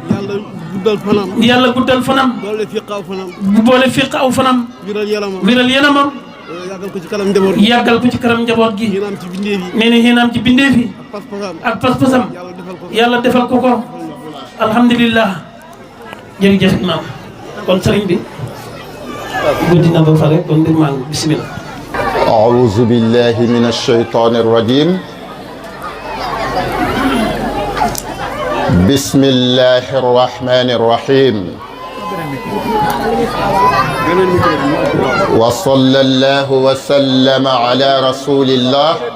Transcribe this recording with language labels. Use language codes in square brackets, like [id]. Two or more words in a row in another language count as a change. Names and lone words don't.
[wo] yàlla guddal fanam boole fiq aw fanam wiral yanamam yàggal ko ci kanam njaboot gi nee na xéenaam ci bindeef yi ak pas-pasam yàlla defal ko ko alhamdulillah jërëjëf imaam kon sëriñ bi guddi na ba pare kon mbir maa ngi bismillah [ar] أعوذ بالله من الشيطان الرجيم بسم الله الرحمن الرحيم وصلى الله وسلم على رسول الله